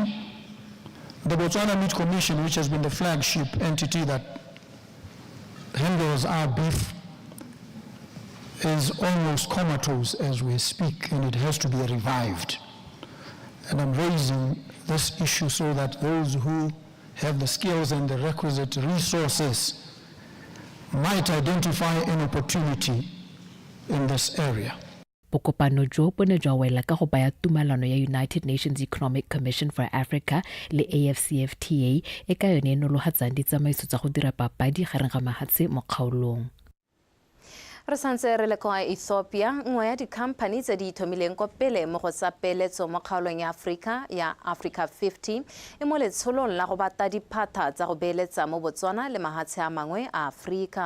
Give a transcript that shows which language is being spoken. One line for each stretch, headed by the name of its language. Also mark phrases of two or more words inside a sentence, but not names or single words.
English: The Botswana Meat Commission, which has been the flagship entity that handles our beef, is almost comatose as we speak, and it has to be revived. And I'm raising this issue so that those who have the skills and the requisite resources might identify an opportunity in this area.
Tswana: Bokopano jo bone jwa wela ka go baya tumalano ya United Nations Economic Commission for Africa le AFCFTA e ka yone nologatsang ditsamaiso tsa go dira papadi gareng ga mahatshe mo kgaolong. Re santse re le kwa Ethiopia nngwe ya dikhamphani tse di ithomileng ko pele mo go tsa peeletso mo kgaolong ya Africa ya Africa 50 e mo letsholong la go bata diphata tsa go beeletsa mo Botswana le mahatshe a mangwe a Africa.